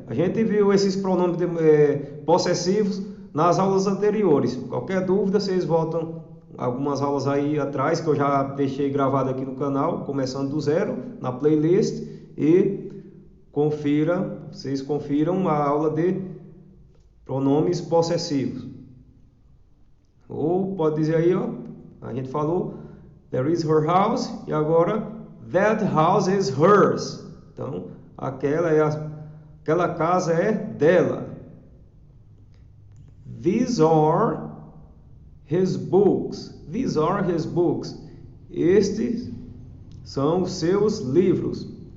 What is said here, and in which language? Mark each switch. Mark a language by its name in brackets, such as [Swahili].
[Portuguese] A gente viu esses pronomes possessivos nas aulas anteriores. Qualquer dúvida, vocês voltam algumas aulas aí atrás, que eu já deixei gravado aqui no canal, começando do zero, na playlist, e vocês confiram a aula de pronomes possessivos. Ou pode dizer aí, ó, a gente falou, [English] there is her house, [Portuguese] e agora, [English] that house is hers. [Portuguese] Então, aquela casa é dela. [English] These are his books. These are his books. [Portuguese] Estes são os seus livros.